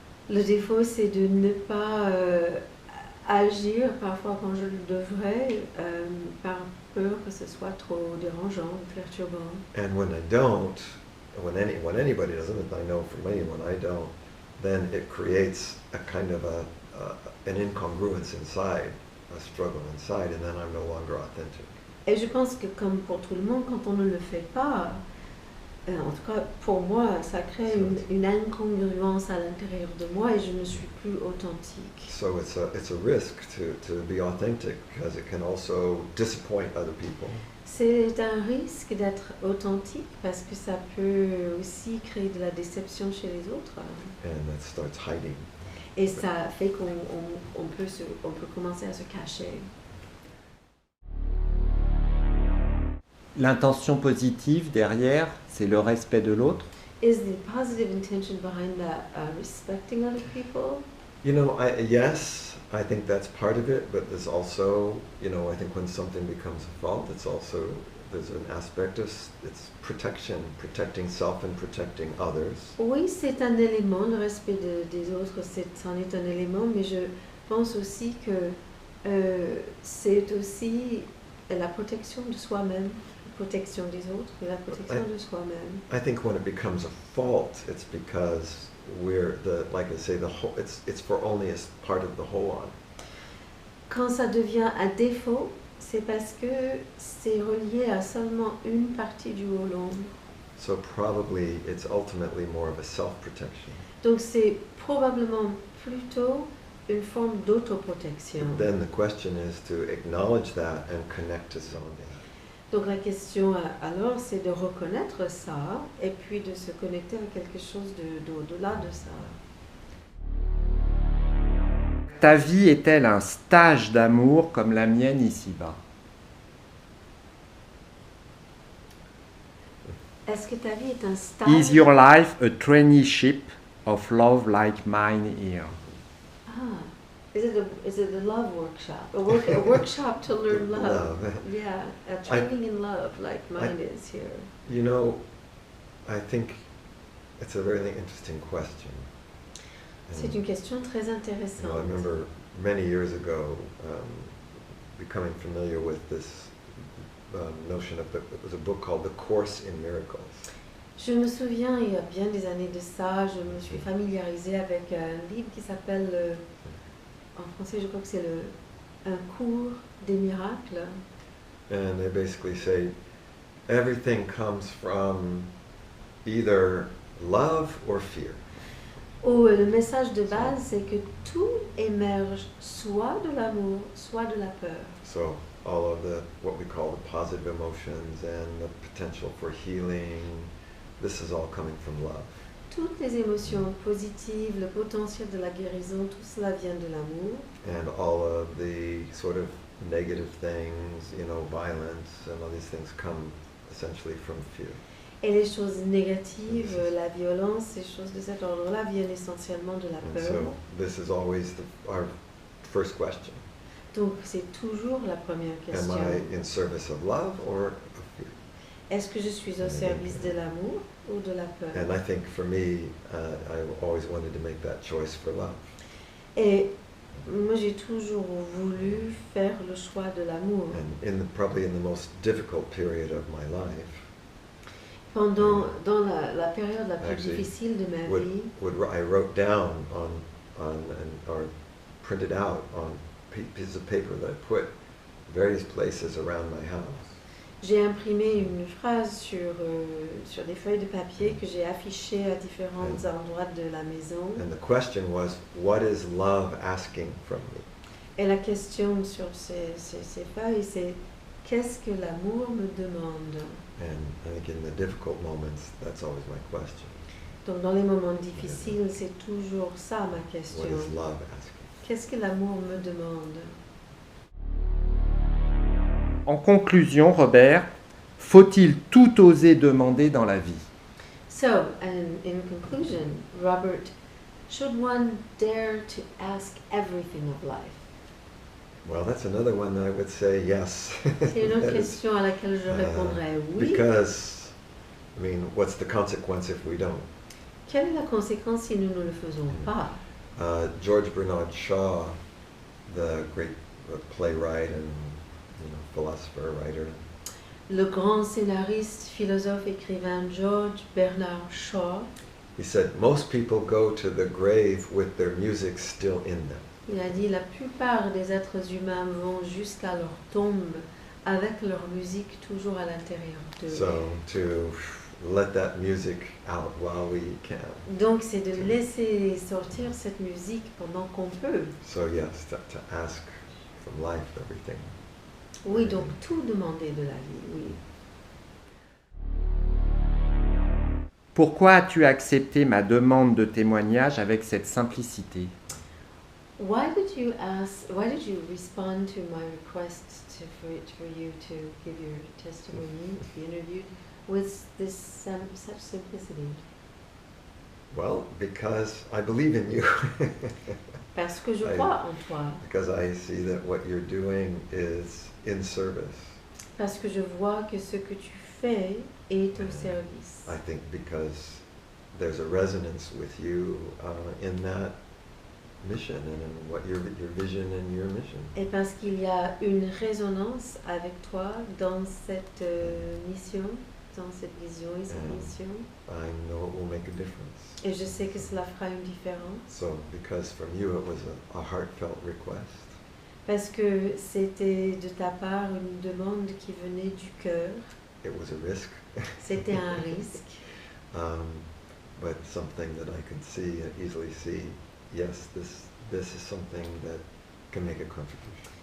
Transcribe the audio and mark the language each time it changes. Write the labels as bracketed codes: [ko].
[fr] Le défaut, c'est de ne pas agir parfois quand je le devrais, par peur que ce soit trop dérangeant ou perturbant. [en] And when I don't, when anybody doesn't, if I know from anyone I don't, then it creates a kind of an incongruence inside, a struggle inside, and then I'm no longer authentic. [fr] Et je pense que comme pour tout le monde, quand on ne le fait pas, en tout cas pour moi, ça crée une incongruence à l'intérieur de moi et je ne suis plus authentique. [en] So it's a risk to be authentic because it can also disappoint other people. [fr] C'est un risque d'être authentique parce que ça peut aussi créer de la déception chez les autres. [en] And that starts hiding. [fr] Et ça fait qu'on peut commencer à se cacher. L'intention positive derrière, c'est le respect de l'autre. [en] Is the positive intention behind that respecting other people? Yes, I think that's part of it, but there's also, I think when something becomes a fault, there's an aspect of it's protecting self and protecting others. [fr] Oui, c'est un élément, le respect des autres, c'en est un élément, mais je pense aussi que c'est aussi la protection de soi-même, la protection des autres, et la protection de soi-même. [en] I think when it becomes a fault, it's because it's for only a part of the whole on. [fr] Quand ça devient un défaut, c'est parce que c'est relié à seulement une partie du holon. [en] So probably it's ultimately more of a self-protection. [fr] Donc c'est probablement plutôt une forme d'autoprotection. [en] Then the question is to acknowledge that and connect to something. [fr] Donc la question alors c'est de reconnaître ça et puis de se connecter à quelque chose d'au-delà de ça. Ta vie est-elle un stage d'amour comme la mienne ici-bas? Est-ce que ta vie est un stage? [en] Is your life a traineeship of love like mine here? Ah, is it a love workshop? A workshop to learn love. Love. Yeah, a training in love like mine is here. I think it's a really interesting question. [fr] C'est une question très [en] You know, I [fr] intéressante. [en] remember many years ago becoming familiar with this notion of it was a book called The Course in Miracles. [fr] Je me souviens, il y a bien des années de ça, je me suis familiarisée avec un livre qui s'appelle, en français je crois que c'est un cours des miracles. [en] And they basically say everything comes from either love or fear. [fr] Où le message de base, c'est que tout émerge soit de l'amour, soit de la peur. [en] So all of the what we call the positive emotions and the potential for healing, this is all coming from love. [fr] Toutes les émotions positives, le potentiel de la guérison, tout cela vient de l'amour. [en] And all of the sort of negative things, you know, violence and all these things come essentially from fear. [fr] Et les choses négatives, la violence, ces choses de cet ordre-là viennent essentiellement de la [en] And [fr] peur. [en] so this is always our first question. [fr] Donc c'est toujours la première [en] Am [fr] question. [en] I in service of love or of fear? [fr] Est-ce que je suis au service de l'amour ou de la peur? [en] And I think for me, I always wanted to make that choice for love. [fr] Et moi j'ai toujours voulu faire le choix de l'amour. [en] And probably in the most difficult period of my life, [fr] Dans la période la plus [en] Actually, [fr] difficile de ma vie, [en] I wrote down or printed out on pieces of paper that I put various places around my house. [fr] j'ai imprimé une phrase sur des feuilles de papier que j'ai affichées à différents endroits de la maison. [en] And the question was, what is love asking from me? [fr] Et la question sur ces feuilles, c'est qu'est-ce que l'amour me demande? [en] And I think in the difficult moments, that's always my question. [fr] Donc dans les moments difficiles, c'est toujours ça ma question. [en] What is love asking? [fr] Qu'est-ce que l'amour me demande? En conclusion, Robert, faut-il tout oser demander dans la vie? [en] So, and in conclusion, Robert, should one dare to ask everything of life? Well, that's another one that I would say yes. [fr] C'est une autre [en] That is, [fr] question à laquelle je répondrai oui. [en] because, I mean, what's the consequence if we don't? [fr] Quelle est la conséquence si nous ne le faisons pas? [en] George Bernard Shaw, the great playwright and philosopher, writer, [fr] Le grand scénariste, philosophe, écrivain George Bernard Shaw, [en] he said, most people go to the grave with their music still in them. [fr] il a dit la plupart des êtres humains vont jusqu'à leur tombe avec leur musique toujours à l'intérieur d'eux. [en] So to let that music out while we can. [fr] Donc c'est de laisser sortir cette musique pendant qu'on peut. [en] So yes, to ask from life everything. [fr] Oui, donc tout demander de la vie, oui. Pourquoi as-tu accepté ma demande de témoignage avec cette simplicité? [en] Why did you respond to my request for you to give your testimony, to be interviewed, with such simplicity? Well, because I believe in you. [fr] Parce que je crois en toi. [en] Because I see that what you're doing is in service. [fr] Parce que je vois que ce que tu fais est au service. [en] I think because there's a resonance with you in that mission and in what your vision and your mission. [fr] Et parce qu'il y a une résonance avec toi dans cette mission, dans cette vision et cette mission. [en] I know it will make a difference. [fr] Et je sais que cela fera une différence. [en] So, because from you it was a heartfelt request. [fr] Parce que c'était de ta part une demande qui venait du cœur. [en] It was a risk. [fr] C'était un risque. [en] But something that I could see, easily see, yes, this is something that can make a contribution.